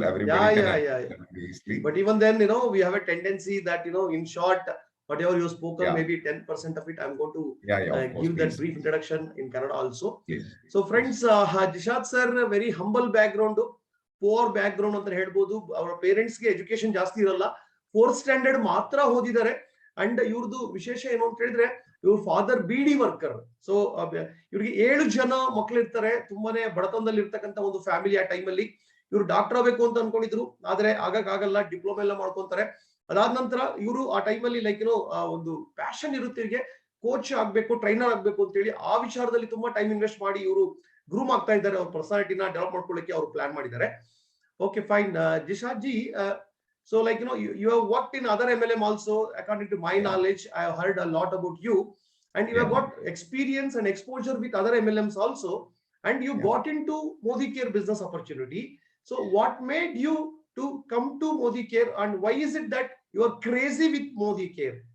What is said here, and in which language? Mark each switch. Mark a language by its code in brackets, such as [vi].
[en] Everybody can easily. But even then, we have a tendency that, in short, whatever you spoken, maybe 10% of it, I'm going to give that brief introduction in Kannada also. Yes. So friends, Jishad sir, very humble background, poor background [kn] ಅಂತ ಹೇಳ್ಬೋದು. ಅವರ parents ಗೆ education ಜಾಸ್ತಿ ಇರಲ್ಲ, 4th standard ಮಾತ್ರ ಓದಿದ್ದಾರೆ. And ಇವ್ರದ್ದು ವಿಶೇಷ ಏನು ಅಂತ ಹೇಳಿದ್ರೆ, ಇವ್ರ ಫಾದರ್ ಬಿಡಿ ವರ್ಕರ್. ಸೊ ಇವ್ರಿಗೆ 7 ಜನ ಮಕ್ಳು ಇರ್ತಾರೆ. ತುಂಬಾನೇ ಬಡತನದಲ್ಲಿ ಇರ್ತಕ್ಕಂಥ ಒಂದು ಫ್ಯಾಮಿಲಿ ಆ ಟೈಮಲ್ಲಿ. ಇವ್ರು ಡಾಕ್ಟರ್ ಆಗಬೇಕು ಅಂತ ಅನ್ಕೊಂಡಿದ್ರು, ಆದ್ರೆ ಆಗಲ್ಲ, ಡಿಪ್ಲೊಮಾ ಎಲ್ಲ ಮಾಡ್ಕೊಂತಾರೆ. ಅದಾದ ನಂತರ ಇವರು ಆ ಟೈಮಲ್ಲಿ ಒಂದು ಪ್ಯಾಷನ್ ಇರುತ್ತೆ ಇವ್ರಿಗೆ, ಕೋಚ್ ಆಗ್ಬೇಕು, ಟ್ರೈನರ್ ಆಗ್ಬೇಕು ಅಂತ ಹೇಳಿ ಆ ವಿಚಾರದಲ್ಲಿ ತುಂಬಾ ಟೈಮ್ ಇನ್ವೆಸ್ಟ್ ಮಾಡಿ ಇವರು ಗ್ರೂಮ್ ಆಗ್ತಾ ಇದ್ದಾರೆ. ಅವ್ರ ಪರ್ಸನಾಲಿಟಿನ ಡೆವಲಪ್ ಮಾಡ್ಕೊಳ್ಳಿಕ್ಕೆ ಅವರು ಪ್ಲಾನ್ ಮಾಡಿದ್ದಾರೆ. [en] Okay fine. Jishad ji, so you have worked in other MLM also. According to my knowledge, I have heard a lot about you, and you have got experience and exposure with other MLMs also, and you got into Modicare business opportunity. So what made you to come to Modicare, and why is it that you are crazy with Modicare?